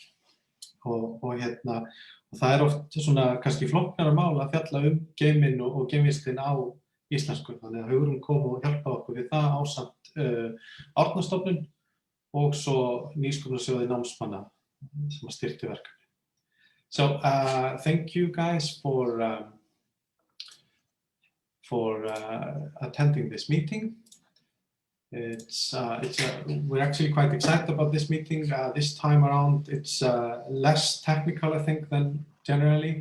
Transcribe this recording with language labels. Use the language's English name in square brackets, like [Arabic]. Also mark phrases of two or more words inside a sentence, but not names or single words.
[Icelandic] Og það er oft svona kannski flóknara mál að fjalla geiminn og geimvísindin á íslensku. Þannig að Hugrún kom og hjálpaði okkur við það ásamt Árna stofnun og svo nýsköpunarsjóði námsmanna sem að styrkti verkefni. [English] So thank you guys for attending this meeting. We're actually quite excited about this meeting. This time around, it's less technical, I think, than generally.